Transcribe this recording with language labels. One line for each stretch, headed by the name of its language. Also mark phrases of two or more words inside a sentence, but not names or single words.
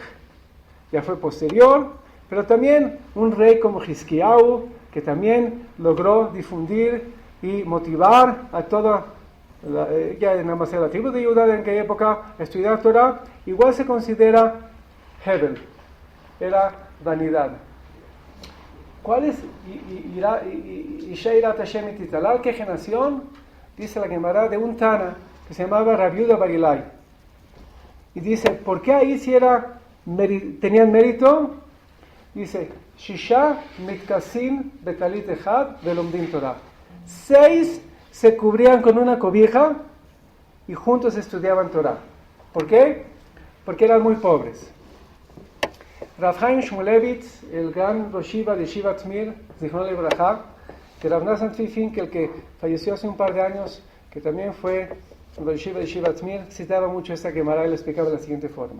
Spanish: Ya fue posterior, pero también un rey como Hizkiyahu, que también logró difundir y motivar a toda, ya nada más era la tribu de Judá en aquella época, a estudiar Torah, igual se considera Hebel, era vanidad. ¿Cuál es
Hebrew: אשה יראת השם תתהלל?
Spanish: ¿Qué generación? Dice la Gemara de un Tana que se llamaba Rabbi Yehuda bar Ilai. Y dice, ¿por qué ahí si tenían mérito? Dice,
Hebrew: שישה מתכסין בטלית אחד ולומדים תורה.
Spanish: 6 se cubrían con una cobija y juntos estudiaban Torah. ¿Por qué? Porque eran muy pobres. Rav Chaim Shmulevitz, el gran
Hebrew: ראש ישיבה
Spanish: de Yeshivat Mir,
Hebrew: זכרונו לברכה,
Spanish: que Rav Nathan Tzvi Fink, el que falleció hace un par de años, que también fue
Hebrew: ראש ישיבה
Spanish: de Yeshivat Mir, citaba mucho esta Gemara y lo explicaba de la siguiente forma.